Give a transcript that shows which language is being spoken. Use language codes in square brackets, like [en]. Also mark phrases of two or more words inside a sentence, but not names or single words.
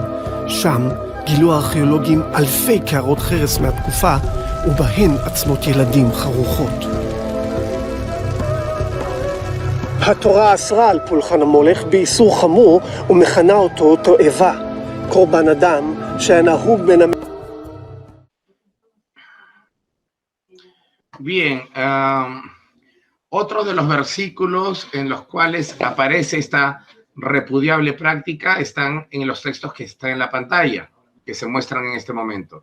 [he] שם גילו הארכיאולוגים אלפי קערות חרס מהתקופה, ובהן עצמות ילדים חרוכות. התורה אסרה על פולחן המולך באיסור חמור ומכנה אותו תועבה, קורבן אדם שהיה נהוג בין [es] Bien, otro de los versículos en los cuales aparece esta repudiable práctica están en los textos que están en la pantalla, que se muestran en este momento.